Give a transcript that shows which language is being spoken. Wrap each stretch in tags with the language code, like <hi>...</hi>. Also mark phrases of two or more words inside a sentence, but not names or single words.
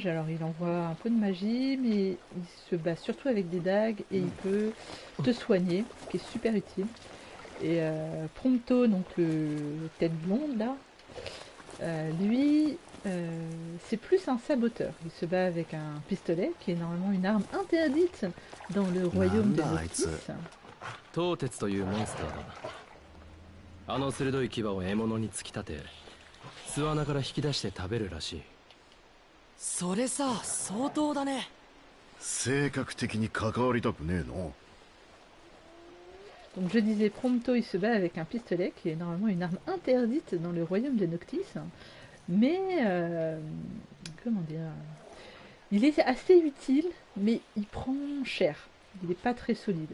<fr>Alors il envoie un peu de magie, mais il se bat surtout avec des dagues et il peut te soigner, ce qui est super utile. Et Prompto, donc le tête blonde là, lui, c'est plus un saboteur. Il se bat avec un pistolet qui est normalement une arme interdite dans le royaume de Noctis.</fr> <ja>凍鉄というモンスターだ。あの鋭い牙を獲物に突き立て、巣穴から引き出して食べるらしい。それさ、相当だね。性格的に関わりたくねえの。</ja> <fr>Donc je disais, Prompto il se bat avec un pistolet qui est normalement une arme interdite dans le royaume de Noctis, mais comment dire, il est assez utile, mais il prend cher, il n'est pas très solide.</fr>